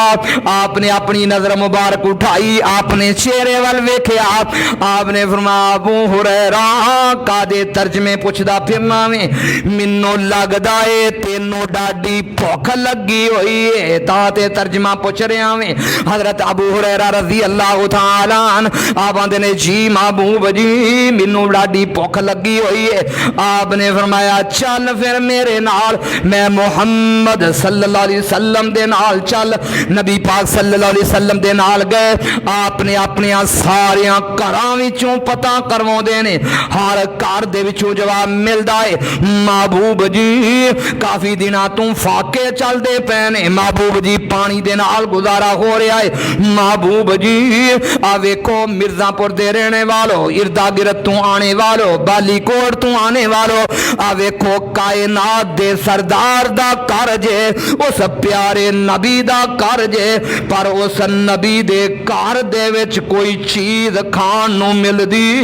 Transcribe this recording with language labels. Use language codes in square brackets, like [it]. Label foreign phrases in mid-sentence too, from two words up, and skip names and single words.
[pa] آپ نے اپنی نظر مبارک اٹھائی، آپ نے چہرے وَل ویکھیا، آپ نے فرمایا ابو ہریرہ کاہدے ترجمے پچھدا پھرنا ویں، مینوں لگدا ہے تینوں ڈاڈھی بھکھ لگی ہوئی ہے، تاں ترجمہ پچھ رہا ویں. حضرت ابو ہریرہ [ar] رضي الله تعالى عنه [pa] آپ آندے نیں جی محبوب جی مینوں ڈاڈھی بھکھ لگی ہوئی ہے. آپ نے فرمایا چل پھر میرے نال، میں محمد [ar] صلى الله عليه وسلم [pa] دے نال چل. نبی پاک [ar] صلى الله عليه وسلم [pa] دے نال گئے. آپ نے اپنے ساریاں گھراں وچوں پتہ کرواندے نیں، ہر گھر دے وچوں پچھوں جواب ملدا ہے، محبوب جی کافی دناں توں فاقے چلدے پئے نیں، محبوب جی پانی دے نال گزارا ہو رہا ہے، محبوب جی آ ویکھو مرزا پور دے رہن والو، ارد گرد توں آن والو، بالاکوٹ توں آن والو، آ ویکھو کائنات دے سردار دا گھر اے، اس پیارے نبی دا گھر اے، پر اس نبی دے گھر دے وچ کوئی چیز کھان نوں ملدی.